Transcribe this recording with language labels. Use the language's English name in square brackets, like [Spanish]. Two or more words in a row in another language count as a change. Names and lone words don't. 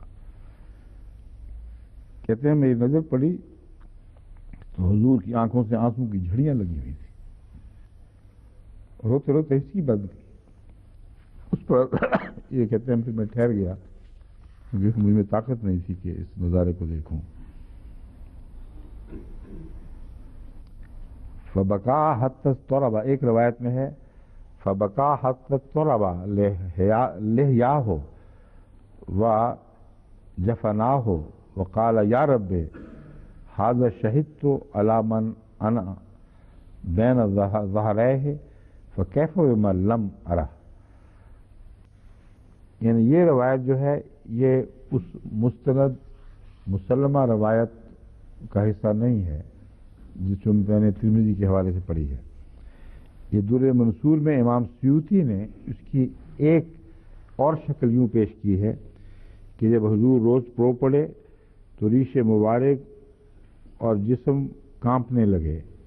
[Urdu] کہتے ہیں میری نظر پڑی تو حضور کی آنکھوں سے آنسوں کی جھڑیاں لگی ہوئی تھی، روتے روتے اس کی بند کی. اس پر یہ کہتے ہیں پھر میں ٹھہر گیا کیونکہ مجھ میں طاقت نہیں تھی کہ اس نظارے کو دیکھوں. [Arabic] فبکا حتی اضطرب، [Urdu] ایک روایت میں ہے [Arabic] فبکا حتی اضطرب لحیاہ و جفناہ وقال یا رب ھذا شہدت علی من انا بین ظہریہ فکیف بمن لم ارہ. [Urdu] یعنی یہ روایت جو ہے یہ اس مستند مسلمہ روایت کا حصہ نہیں ہے جس کو میں نے ترمذی کے حوالے سے پڑھی ہے. یہ در منصور میں امام سیوطی نے اس کی ایک اور شکل یوں پیش کی ہے کہ جب حضور روز پرو پڑے تو ریش مبارک اور جسم کانپنے لگے.